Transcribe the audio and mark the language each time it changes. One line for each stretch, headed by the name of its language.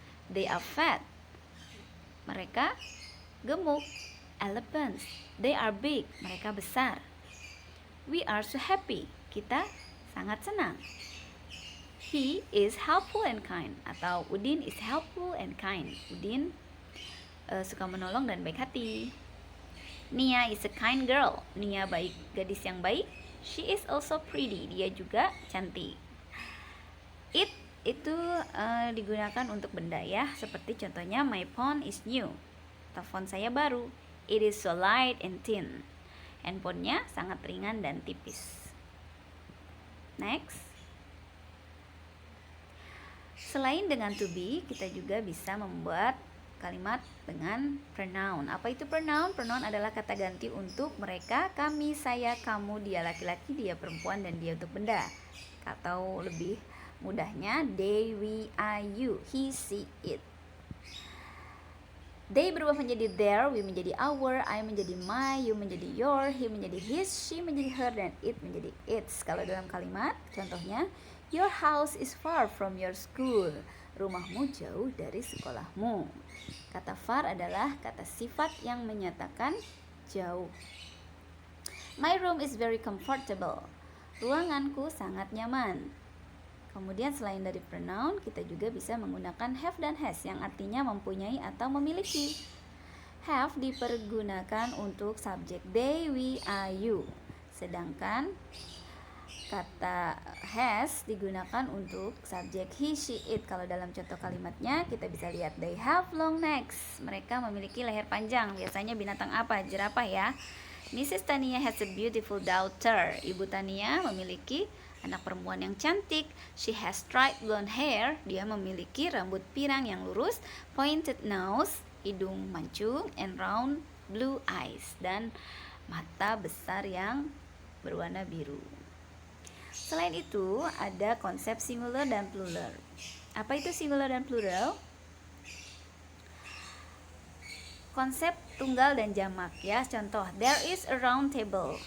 English: They are fat,
Indonesian: mereka gemuk.
English: Elephants, they are big,
Indonesian: mereka besar.
English: We are so happy,
Indonesian: kita sangat senang.
English: He is helpful and kind, atau Udin is helpful and kind.
Indonesian: Udin suka menolong dan baik hati.
English: Nia is a kind girl, Nia
Indonesian: baik, gadis yang baik.
English: She is also pretty,
Indonesian: dia juga cantik. It itu digunakan untuk benda ya, seperti contohnya
English: my phone is new,
Indonesian: telepon saya baru.
English: It is so light and thin,
Indonesian: handphonenya sangat ringan dan tipis. Next, selain dengan to be, kita juga bisa membuat kalimat dengan pronoun. Apa itu pronoun? Pronoun adalah kata ganti untuk mereka, kami, saya, kamu, dia laki-laki, dia perempuan, dan dia untuk benda. Atau lebih mudahnya, they, we, I, you, he, she, it. They berubah menjadi their, we menjadi our, I menjadi my, you menjadi your, he menjadi his, she menjadi her, dan it menjadi its. Kalau dalam kalimat, contohnya,
English: your house is far from your school.
Indonesian: Rumahmu jauh dari sekolahmu. Kata far adalah kata sifat yang menyatakan jauh.
English: My room is very comfortable.
Indonesian: Ruanganku sangat nyaman. Kemudian selain dari pronoun, kita juga bisa menggunakan have dan has yang artinya mempunyai atau memiliki. Have dipergunakan untuk subjek they, we, I, you. Sedangkan kata has digunakan untuk subjek he, she, it. Kalau dalam contoh kalimatnya kita bisa lihat
English: they have long necks.
Indonesian: Mereka memiliki leher panjang. Biasanya binatang apa? Jerapah ya. Mrs.
English: Tania has a beautiful daughter.
Indonesian: Ibu Tania memiliki anak perempuan yang cantik.
English: She has straight blonde hair.
Indonesian: Dia memiliki rambut pirang yang lurus,
English: pointed nose,
Indonesian: hidung mancung,
English: and round blue eyes,
Indonesian: dan mata besar yang berwarna biru. Selain itu, ada konsep singular dan plural. Apa itu singular dan plural? Konsep tunggal dan jamak ya.
English: Contoh, there is a round table.